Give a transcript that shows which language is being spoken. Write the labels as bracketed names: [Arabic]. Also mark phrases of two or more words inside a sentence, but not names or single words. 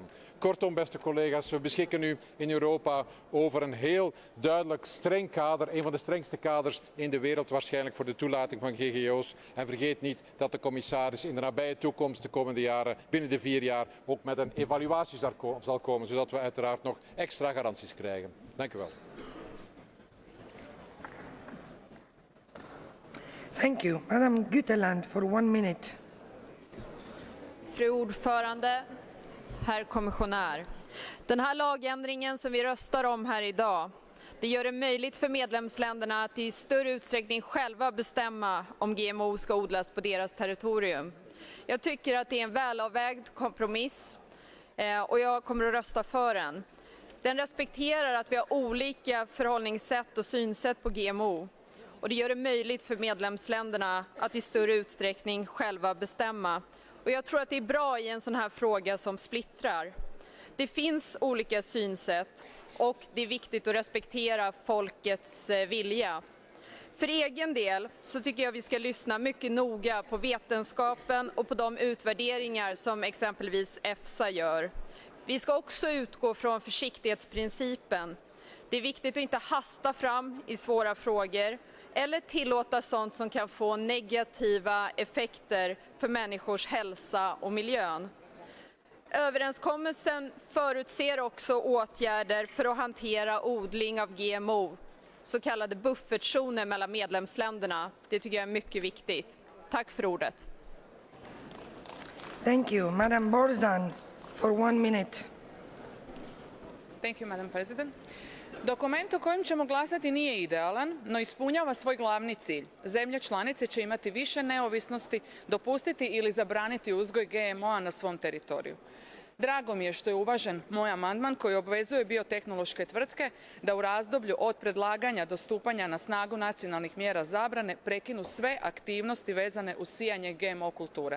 [Dutch] Kortom, beste collega's, we beschikken nu in Europa over een heel duidelijk streng kader, een van de strengste kaders in de wereld waarschijnlijk voor de toelating van GGO's. En vergeet niet dat de commissaris in de nabije toekomst, de komende jaren, binnen de 4 jaar, ook met een evaluatie zal komen, zodat we uiteraard nog extra garanties krijgen. Dank u wel. [English] Thank you. Madam Guteland for 1 minute. [Swedish] Fru ordförande, herr kommissionär. Den här lagändringen som vi röstar om här idag, det gör det möjligt för medlemsländerna att i större utsträckning själva bestämma om GMO ska odlas på deras territorium. Jag tycker att det är en välavvägd kompromiss och jag kommer att rösta för den. Den respekterar att vi har olika förhållningssätt och synsätt på GMO. Och det gör det möjligt för medlemsländerna att i större utsträckning själva bestämma. Och jag tror att det är bra i en sån här fråga som splittrar. Det finns olika synsätt och det är viktigt att respektera folkets vilja. För egen del så tycker jag vi ska lyssna mycket noga på vetenskapen och på de utvärderingar som exempelvis EFSA gör. Vi ska också utgå från försiktighetsprincipen. Det är viktigt att inte hasta fram i svåra frågor eller tillåta sånt som kan få negativa effekter för människors hälsa och miljön. Överenskommelsen förutser också åtgärder för att hantera odling av GMO, så kallade buffertzoner mellan medlemsländerna. Det tycker jag är mycket viktigt. Tack för ordet. [English] Thank you. Madam Borzan for 1 minute. Thank you, Madam President. [Croatian] Dokument o kojem ćemo glasati nije idealan, no ispunjava svoj glavni cilj. Zemlje članice će imati više neovisnosti, dopustiti ili zabraniti uzgoj GMO-a na svom teritoriju. Drago mi je što je uvažen moj amandman koji obvezuje biotehnološke tvrtke da u razdoblju od predlaganja do stupanja na snagu nacionalnih mjera zabrane prekinu sve aktivnosti vezane uz sijanje GMO kultura.